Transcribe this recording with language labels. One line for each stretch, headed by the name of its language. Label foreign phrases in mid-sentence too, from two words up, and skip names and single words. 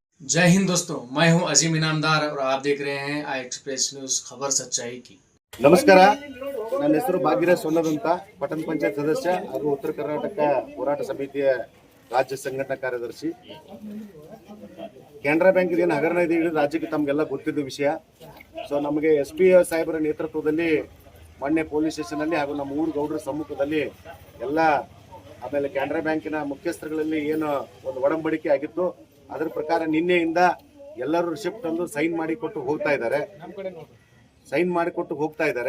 Hindi: जय हिंद दोस्तों, मैं हूं अजीम इनामदार और आप देख रहे हैं आई एक्सप्रेस न्यूज खबर सच्चाई की।
Kannada: ನಮಸ್ಕಾರ. ನನ್ನ ಹೆಸರು ಭಾಗ್ಯರಾಜ್ ಸೊನ್ನದ್ ಅಂತ, ಪಟ್ಟಣ ಪಂಚಾಯತ್ ಸದಸ್ಯ ಹಾಗೂ ಉತ್ತರ ಕರ್ನಾಟಕ ಹೋರಾಟ ಸಮಿತಿಯ ರಾಜ್ಯ ಸಂಘಟನಾ ಕಾರ್ಯದರ್ಶಿ. ಕೆನರಾ ಬ್ಯಾಂಕ್ ಏನು ಹಗರಣ ಇದೆ ಹೇಳಿ ರಾಜ್ಯಕ್ಕೆ ತಮಗೆಲ್ಲ ಗೊತ್ತಿದ್ದ ವಿಷಯ. ಸೊ ನಮಗೆ SP ಸಾಹೇಬರ ನೇತೃತ್ವದಲ್ಲಿ ಮೊನ್ನೆ
English: police station
Kannada: ಹಾಗೂ ನಮ್ಮ ಊರು ಗೌಡರ ಸಮ್ಮುಖದಲ್ಲಿ ಎಲ್ಲ, ಆಮೇಲೆ ಕೆನರಾ ಬ್ಯಾಂಕಿನ ಮುಖ್ಯಸ್ಥರುಗಳಲ್ಲಿ ಏನು ಒಂದು ಒಡಂಬಡಿಕೆ ಆಗಿತ್ತು, ಅದರ ಪ್ರಕಾರ ನಿನ್ನೆಯಿಂದ ಎಲ್ಲರೂ ರಿಸಿಪ್ಟ್ ತಂದು ಸೈನ್ ಮಾಡಿ ಕೊಟ್ಟು ಹೋಗ್ತಾ ಇದ್ದಾರೆ.